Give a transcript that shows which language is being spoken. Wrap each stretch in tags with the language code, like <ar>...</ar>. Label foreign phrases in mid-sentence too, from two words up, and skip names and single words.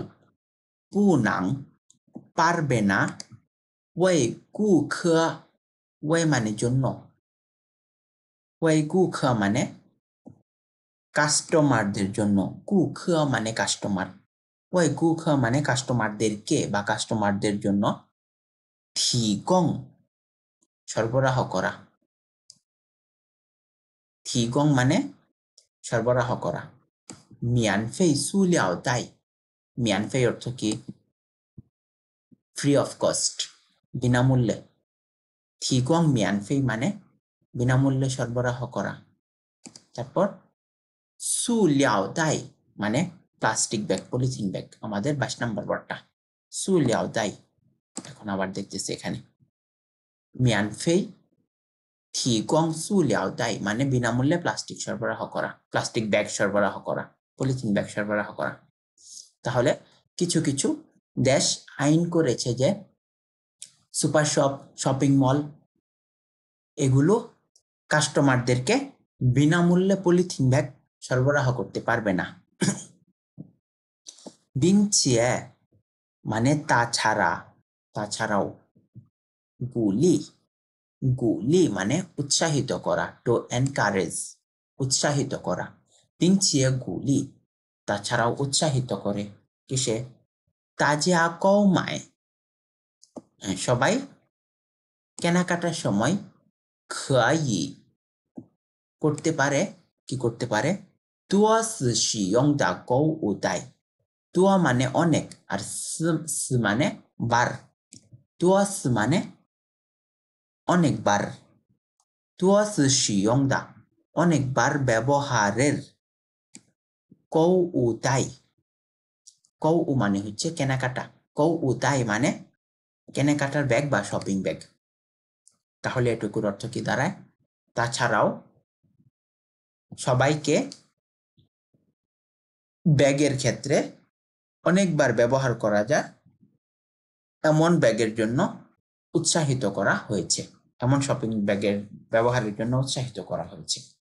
<zh>不能</zh> <bn>পারবে না,</bn> <zh>为顾客</zh> <bn>ওয়ে মানে জন্য,</bn> <zh>为顾客</zh> <bn>মানে কাস্টমারদের জন্য, 顾客 মানে কাস্টমার,</bn> <zh>为顾客</zh> <bn>মানে কাস্টমারদেরকে বা কাস্টমারদের জন্য, 提供 সরবরাহ করা, 提供 মানে সরবরাহ করা। 免费塑料袋 免费 অর্থ কি?</bn> <en>free of cost,</en> <bn>বিনামূল্যে।</bn> <zh>提供免费</zh> <bn>মানে বিনামূল্যে সরবরাহ করা। তারপর 塑料袋 মানে প্লাস্টিক ব্যাগ, পলিথিন ব্যাগ, আমাদের 22 নম্বর ওয়ার্ডটা 塑料袋। এখন আবার দেখতেছি এখানে</bn> <zh>免费提供塑料袋</zh> <bn>মানে বিনামূল্যে প্লাস্টিক সরবরাহ করা, প্লাস্টিক ব্যাগ সরবরাহ করা, পলিথিন ব্যাগ সরবরাহ করা। তাহলে কিছু কিছু দেশ আইন করেছে যে সুপার শপ, শপিং মল এগুলো কাস্টমারদেরকে বিনামূল্যে পলিথিন ব্যাগ সরবরাহ করতে পারবে না। 并且 মানে তাছাড়া, তাছাড়াও।</bn> <zh>鼓励 鼓励</zh> <bn>মানে উৎসাহিত করা,</bn> <en>to encourage,</en> <bn>উৎসাহিত করা।</bn> <zh>并且鼓励</zh> <bn>তাছাড়াও উৎসাহিত করে কিসে?</bn> <zh>大家购买</zh> <bn>সবাই কেনাকাটার সময় 可以 করতে পারে, কি করতে পারে?</bn> <zh>多次使用的购物袋 多</zh> <bn>মানে অনেক, আর 次 মানে বার, 多次 মানে অনেকবার,</bn> <zh>多次使用的</zh> <bn>অনেকবার ব্যবহারের, 购物袋 কৌ মানে হচ্ছে কেনাকাটা, 购物袋 মানে কেনাকাটার ব্যাগ বা শপিং ব্যাগ। তাহলে এটুকুর অর্থ কি দাঁড়ায়? তাছাড়াও সবাইকে ব্যাগের ক্ষেত্রে অনেকবার ব্যবহার করা যায় এমন ব্যাগের জন্য উৎসাহিত করা হয়েছে, এমন শপিং ব্যাগের ব্যবহারের জন্য উৎসাহিত করা হয়েছে।</bn>